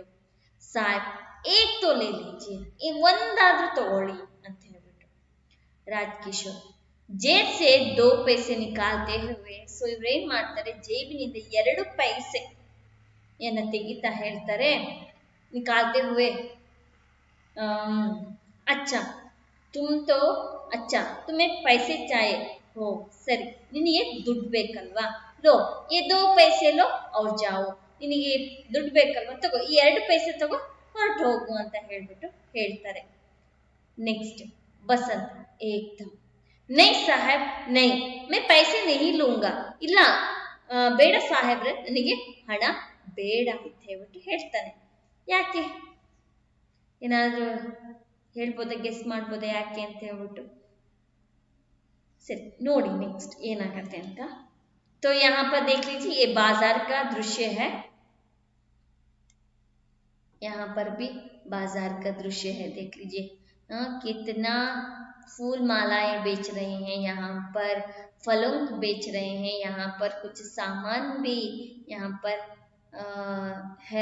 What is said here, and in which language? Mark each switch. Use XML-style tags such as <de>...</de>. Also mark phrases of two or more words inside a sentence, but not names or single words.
<hi>साहब एक तो ले लीजिए,</hi> <kn>ಒಂದಾದ್ರೂ ತಗೊಳ್ಳಿ ಅಂತ ಹೇಳ್ಬಿಟ್ಟು.</kn> <hi>राजकिशोर जेब से 2 पैसे निकालते हुए.</hi> <kn>ಸೊ ಇವ್ರೇನ್ ಮಾಡ್ತಾರೆ, ಜೇಬಿನಿಂದ 2 ಪೈಸೆ ಏನ ತೆಗಿತಾ ಹೇಳ್ತಾರೆ.</kn> <hi>निकालते हुए अच्छा तुम्हें पैसे चाहिए हो,</hi> <kn>ಸರಿ ನಿನಗೆ ದುಡ್ಡು ಬೇಕಲ್ವಾ,</kn> <hi>ಲೋ ये 2 पैसे लो और जाओ.</hi> <kn>ನಿನಗೆ ದುಡ್ಡು ಬೇಕಲ್ವಾ, ತಗೋ ಈ 2 ಪೈಸೆ ತಗೋ, ಹೊರಟು ಹೋಗು ಅಂತ ಹೇಳ್ಬಿಟ್ಟು ಹೇಳ್ತಾರೆ.</kn> <hi>नेक्स्ट बसंत एकदम नई साहब नई मैं पैसे नहीं लूंगा.</hi> <kn>ಇಲ್ಲ ಬೇಡ ಸಾಹೇಬ್ರೆ, ನನಗೆ ಹಣ ಬೇಡ ಅಂತ ಹೇಳ್ಬಿಟ್ಟು ಹೇಳ್ತಾನೆ. ಯಾಕೆ ಏನಾದ್ರೂ ಹೇಳ್ಬೋದ, ಗೆಸ್ ಮಾಡ್ಬೋದ ಯಾಕೆ ಅಂತ ಹೇಳ್ಬಿಟ್ಟು? ಸರಿ ನೋಡಿ ನೆಕ್ಸ್ಟ್ ಏನಾಗತ್ತೆ ಅಂತ.</kn> <hi>तो यहाँ पर देख लीजिए ये बाजार का दृश्य है. यहाँ पर भी बाजार का दृश्य है, देख लीजिए कितना फूल मालाएं बेच रहे हैं, यहाँ पर फलों बेच रहे हैं, यहाँ पर कुछ सामान भी यहाँ पर है.</hi>